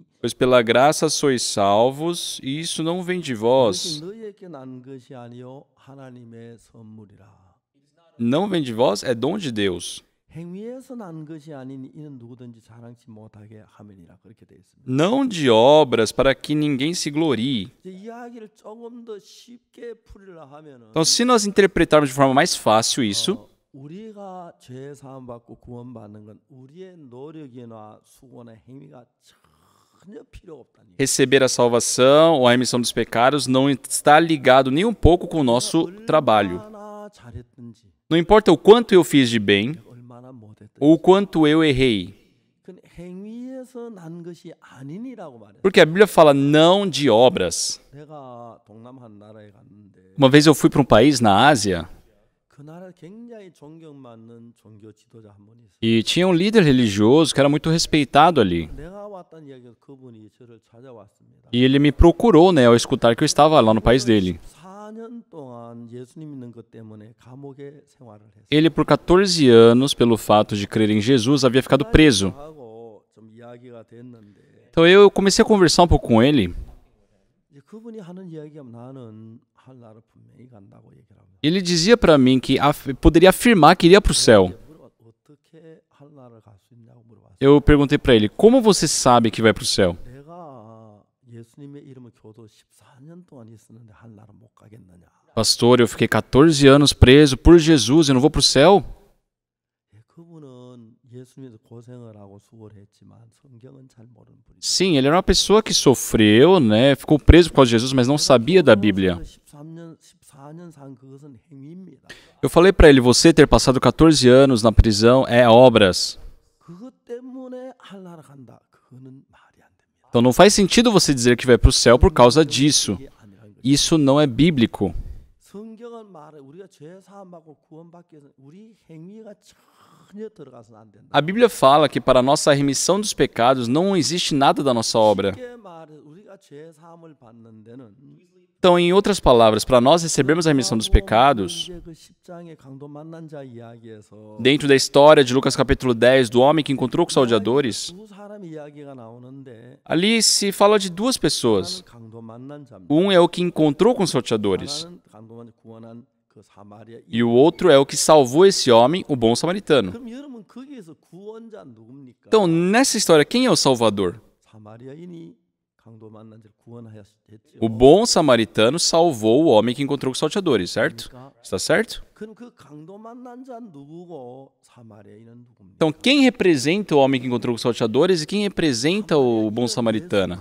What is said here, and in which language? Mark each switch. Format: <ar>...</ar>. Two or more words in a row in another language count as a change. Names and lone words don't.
<pt>Pois pela graça sois salvos, e isso não vem de vós.</pt> <ko>너희에게 난 것이 아니요 하나님의 선물이라.</ko> <pt>Não vem de vós, é dom de Deus.</pt> <ko>행위에서 난 것이 아니니 이는 누구든지 자랑치 못하게 함이니라 그렇게 되어 있습니다.</ko> <pt>Não de obras, para que ninguém se glorie.</pt> <ko>이제 이야기를 조금 더 쉽게 풀이를 하면은</ko> <pt>Então, se nós interpretarmos de forma mais fácil isso,</pt> <ko>우리가 죄 사함 받고 구원 받는 건 우리의 노력이나 수고나 행위가 전혀 필요 없다니.</ko> <pt>receber a salvação ou a remissão dos pecados não está ligado nem um pouco com o nosso trabalho.</pt> <ko>얼마나 잘했든지</ko> <pt>Não importa o quanto eu fiz de bem</pt> <ko>얼마나 못했든지</ko> <pt>ou o quanto eu errei.</pt> <ko>그 행위에서 난 것이 아니니라고 말해요.</ko> <pt>Porque a Bíblia fala não de obras.</pt> <ko>내가 동남 한 나라에 갔는데</ko> <pt>Uma vez eu fui para um país na Ásia</pt> <ko>그 나라 굉장히 존경받는 종교 지도자 한 분이 있어요.</ko> <pt>e tinha um líder religioso que era muito respeitado ali.</pt> <ko>내가 왔다는 이야기에서 그분이 저를 찾아왔습니다.</ko> <pt>E ele me procurou, né, ao escutar que eu estava lá no país dele.</pt> <ko>4년 동안 예수님 믿는 것 때문에 감옥에 생활을 했어요.</ko> <pt>Ele, por 14 anos, pelo fato de crer em Jesus, havia ficado preso.</pt> <ko>하고 좀 이야기가 됐는데</ko> <pt>Então eu comecei a conversar um pouco com ele.</pt> <ko>이제 그분이 하는 이야기가 나는 하늘나라 분명히 간다고 얘기를 합니다.</ko> <pt>Ele dizia para mim que poderia afirmar que iria para o céu.</pt> <ko>어떻게 하늘나라를 갈 수 있냐고 물어봤어요.</ko> <pt>Eu perguntei para ele, como você sabe que vai para o céu?</pt> <ko>내가 예수님의 이름을 교도 14년 동안 있었는데 하늘나라 못 가겠느냐.</ko> <pt>Pastor, eu fiquei 14 anos preso por Jesus, eu não vou para o céu?</pt> <ko>그분은 예수님에서 고생을 하고 수고를 했지만 성경은 잘 모르는 분이죠.</ko> <pt>Sim, ele era uma pessoa que sofreu, né? Ficou preso por causa de Jesus, mas não sabia da Bíblia.</pt> <ko>14년 산 그것은 행위입니다.</ko> <pt>Eu falei para ele, você ter passado 14 anos na prisão é obras.</pt> <ko>그것 때문에 하늘나라 간다. 그거는 말이 안 됩니다.</ko> <pt>Então não faz sentido você dizer que vai para o céu por causa disso.</pt> <ko>이게 아니라는 거죠.</ko> <pt>Isso não é bíblico.</pt> <ko>성경은 말해 우리가 죄 사함 받고 구원받기 위해서 우리 행위가 전혀 들어가서는 안 된다.</ko> <pt>A Bíblia fala que para a nossa remissão dos pecados não existe nada da nossa obra.</pt> <ko>쉽게 말해 우리가 죄 사함을 받는 데는</ko> <pt>Então, em outras palavras, para nós recebermos a remissão dos pecados,</pt> <ko>이제 그 10장의 강도 만난 자 이야기에서</ko> <pt>dentro da história de Lucas capítulo 10, do homem que encontrou com os salteadores,</pt> <ko>두 사람 이야기가 나오는데</ko> <pt>ali se fala de duas pessoas.</pt> <ko>하나는 강도 만난 자입니다.</ko> <pt>Um é o que encontrou com os salteadores,</pt> <ko>하나는 강도만 구원한 그 사마리아.</ko> <pt>e o outro é o que salvou esse homem, o bom samaritano.</pt> <ko>그럼 여러분 거기에서 구원자 누굽니까?</ko> <pt>Então, nessa história, quem é o Salvador?</pt> <ko>사마리아인이</ko> <pt>O bom samaritano salvou o homem que encontrou com os salteadores, certo? Está certo? Então, quem representa o homem que encontrou com os salteadores e quem representa o bom samaritano?</pt>